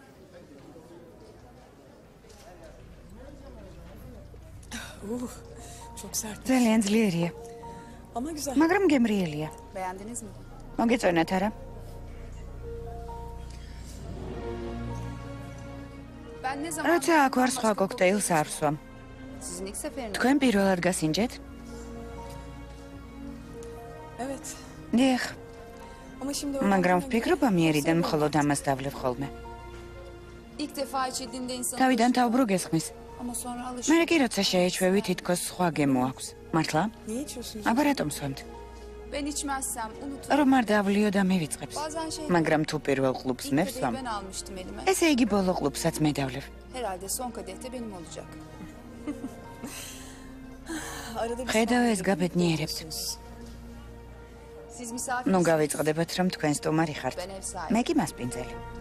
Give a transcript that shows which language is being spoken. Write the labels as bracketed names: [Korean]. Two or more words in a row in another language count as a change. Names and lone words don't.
[Georgian] ძალიან ძლიერია. მაგრამ გემრიელია. [Turkish] Beğendiniz mi? [Georgian] მოგეწონათ არა? [Turkish] Ben ne zaman... [Georgian] როცა აქ ვარ სხვა კოქტეილს არ ვსვამ. [Turkish] Sizin ilk seferiniz. [Georgian] თქვენ პირველად გასინჯეთ? [Turkish] Evet. [Georgian] დიახ. [Turkish] Ama şimdi [Georgian] მაგრამ ვფიქრობ ამიერიდან მხოლოდ ამას დავლევ ხოლმე. [Turkish] İlk defa içildiğinde insan... [Georgian] თავიდან თავბრუ გესხმის. [Turkish] Ama sonra alışır. [Georgian] მე კი როცა შეეჩვევი თითქოს სხვა გემო აქვს. მართლა? [Turkish] Niye içiyorsunuz? [Georgian] აბა რატომ სვამთ? [Turkish] Ben içmezsem unuturum. [Georgian] რომ არ დავლიო და მე ვიწყებს. [Turkish] Bazen şey... [Georgian] მაგრამ თუ პირველ კლუბს მე [Turkish] İlk [Georgian] ვსვამ, [Turkish] kadehi ben almıştım elime. [Georgian] ესე იგი ბოლო კლუბსაც მე დავლევ. [Turkish] Herhalde son kadeh de benim olacak. Arada bir [Georgian] ხედავ ეს გაბედნიერებთ. [Turkish] Siz misafir... [Georgian] ნუ გავიწყდებათ რომ თქვენ სტუმარი ხართ. [Turkish] Ben ev sahibi. [Georgian] მე კი მასპინძელი.